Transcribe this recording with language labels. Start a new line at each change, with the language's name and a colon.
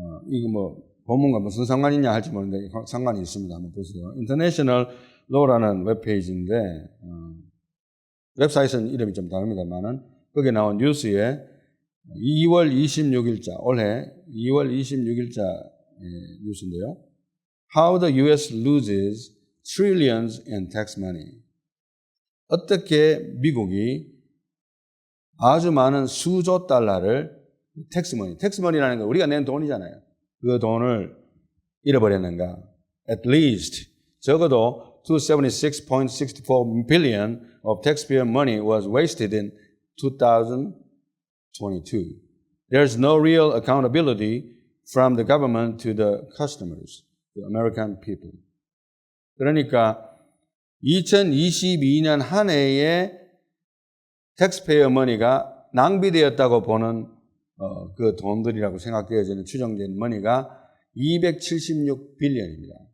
Korean: 이거 뭐 본문과 무슨 상관이 있냐 할지 모르는데 상관이 있습니다. 한번 보세요. International Law라는 웹페이지인데 웹사이트는 이름이 좀 다릅니다만은 거기에 나온 뉴스에 2월 26일자 올해 2월 26일자 뉴스인데요.
English: How the U.S. loses trillions in tax money.
Korean: 어떻게 미국이 아주 많은 수조 달러를 텍스머니라는 건 우리가 낸 돈이잖아요. 그 돈을 잃어버렸는가?
English: At least
Korean: 적어도
English: 276.64 billion of taxpayer money was wasted in 2022. There's no real accountability from the government to the customers, the American people.
Korean: 그러니까 2022년 한 해에 taxpayer money가 낭비되었다고 보는 그 돈들이라고 생각되어지는 추정된 머니가 276빌리언입니다.